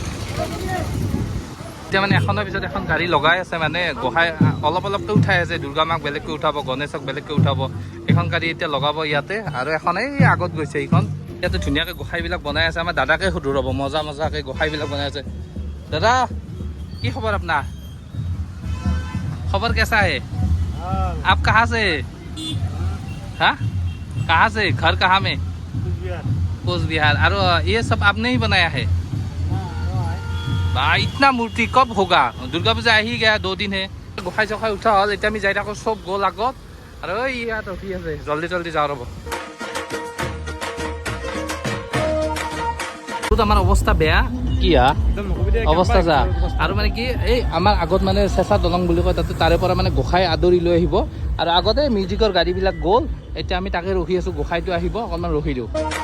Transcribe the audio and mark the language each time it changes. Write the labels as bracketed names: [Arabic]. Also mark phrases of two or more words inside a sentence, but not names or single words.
[Assamese] এতিয়া মানে এখনৰ পিছত এখন গাড়ী লগাই আছে, মানে গোসাঁই অলপকৈ উঠাই আছে। দুৰ্গা মাক বেলেগকৈ উঠাব, গণেশক বেলেগকৈ উঠাব। এখন গাড়ী এতিয়া লগাব ইয়াতে, আৰু এখন এই আগত গৈছে এইখন। ইয়াতে ধুনীয়াকৈ গোসাঁইবিলাক বনাই আছে। আমাৰ দাদাকে সুধোঁ ৰ'ব, মজাকৈ গোসাঁইবিলাক বনাই আছে। দাদা, কি খবৰ আপোনাৰ? [Hindi] खबर कैसा है? आप कहाँ से? हाँ, कहाँ से? घर कहाँ में? कोच बिहार। और ये सब आपने ही बनाया है? भाई इतना मूर्ति कब होगा? दुर्गा पूजा ही गया, 2 दिन है। गोसाई चखाई उठा हल, [Assamese] এতিয়া আমি যাই থাকোঁ, চব গ'ল আগত। আৰু ইয়াত ৰখি আছে, জল্দি যাওঁ ৰ'ব। আমাৰ অৱস্থা বেয়া, কি হা একদম নকবি দে অৱস্থা চা আৰু মানে কি এই আমাৰ আগত মানে চেঁচা দলং বুলি কয় তাতে তাৰে পৰা মানে গোসাঁই আদৰি লৈ আহিব আৰু আগতে মিউজিকৰ গাড়ীবিলাক গ'ল এতিয়া আমি তাকে ৰখি আছোঁ গোসাঁইটো আহিব অকণমান ৰখি দিওঁ